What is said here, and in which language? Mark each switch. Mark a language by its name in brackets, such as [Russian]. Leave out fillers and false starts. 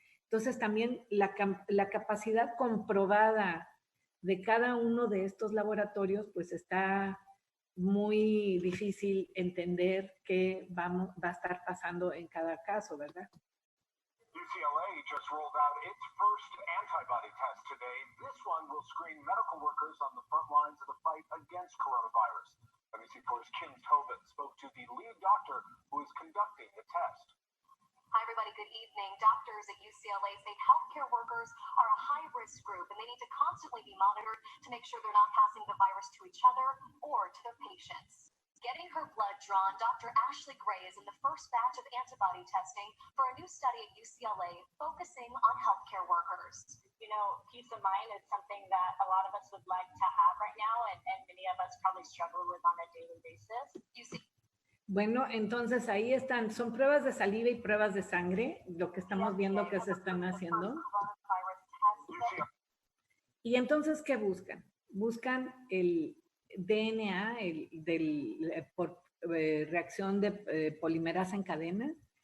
[Spanish] Entonces también la capacidad comprobada de cada uno de estos laboratorios pues está muy difícil entender qué va a estar pasando en cada caso, ¿verdad? [English] UCLA just rolled out its first antibody test today. This one will screen medical workers on the front lines of the fight against coronavirus. NBC4's Kim Tobin spoke to the lead doctor who is conducting the test. Hi, everybody. Good evening. Doctors at UCLA say healthcare workers are a high-risk group, and they need to constantly be monitored to make sure they're not passing the virus to each other or to their patients. Getting her blood drawn, Dr. Ashley Gray is in the first batch of antibody testing for a new study at UCLA focusing on healthcare workers. You know, peace of mind is something that a lot of us would like to have right now, and many of us probably struggle with on a daily basis. [Spanish] Bueno, entonces ahí están, son pruebas de saliva y pruebas de sangre, lo que estamos viendo que se están haciendo. Y entonces, ¿qué buscan? Buscan el DNA por reacción de polimerasa en cadena.